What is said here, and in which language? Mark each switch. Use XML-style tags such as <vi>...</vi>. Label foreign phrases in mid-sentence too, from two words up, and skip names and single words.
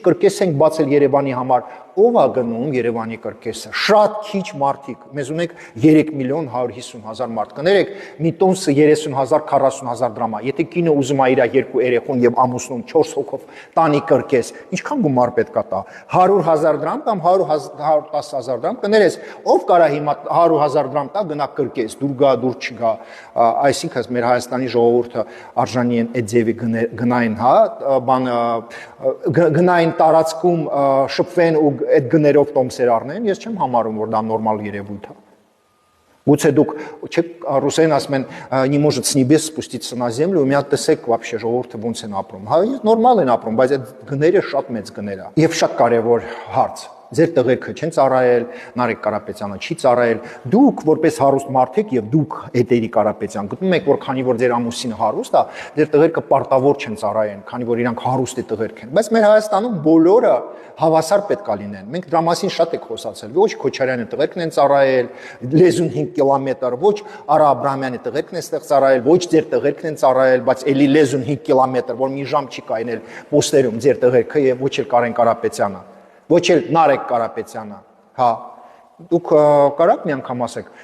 <hy>կրկես ենք բացել Երևանի համար, ով է գնում Երևանի կրկեսը։ Շատ քիչ մարդիկ, մեզ ունենք 3 միլիոն 150 հազար մարդ։ Կներեք, մի տոնսը 30,000, 40,000 դրամ է։ Եթե կինը ուզում է իր 2 երեխուն եւ ամուսնուն 4 հոգով տանի կրկես, ինչքան գումար պետք է տա։ 100,000 դրամ կամ 110,000 դրամ։ Կներես, ով կարա հիմա 100,000 դրամ տա գնա կրկես, դուր գա, դուր չգա։ Այսինքն մեր Հայաստանի ժողովուրդը արժանի են այդ ձևի գնային, հա, բան գնային տարածքում շփվեն ու այդ գներով տոմսեր առնեն, ես չեմ համարում, որ դա նորմալ երևույթ է։ Գուցե դուք չեք ռուսերեն ասում են</hy> <ru>не может с небес спуститься на землю,</ru> <hy>ու մի հատ տեսեք вообще ժողովուրդը ոնց են ապրում։ Հա, նորմալ են ապրում, բայց այդ գները շատ մեծ գներ է։ Եվ շատ կարևոր հարց։ Ձեր տղերքը չեն ծառայել, Նարեկ Կարապետյանը չի ծառայել, դուք որպես հարուստ մարդիկ եւ դուք Էտերի Կարապետյան գտնում եք, որ քանի որ ձեր ամուսինը հարուստ է, ձեր տղերքը պարտավոր չեն ծառայեն, քանի որ իրանք հարուստ տղերք են։ Բայց մեր Հայաստանում բոլորը հավասար պետք է լինեն։ Մենք դրա մասին շատ ենք խոսացել։ Ոչ Քոչարյանի տղերքն են ծառայել, լեզուն 5 կիլոմետր, ոչ Արա Աբրահամյանի տղերքն են ստեղ ծառայել, ոչ ձեր տղերքն են ծառայել, բայց էլի լեզուն 5 կիլոմետր, որ մի ժամ չի կայնել պոստերում ձեր տղերքը եւ ոչ էլ Կարեն Կարապետյանը։ Ոչ էլ Նարեկ Կարապետյանը, հա, դուք կարաք մի անգամ ասեք,</hy>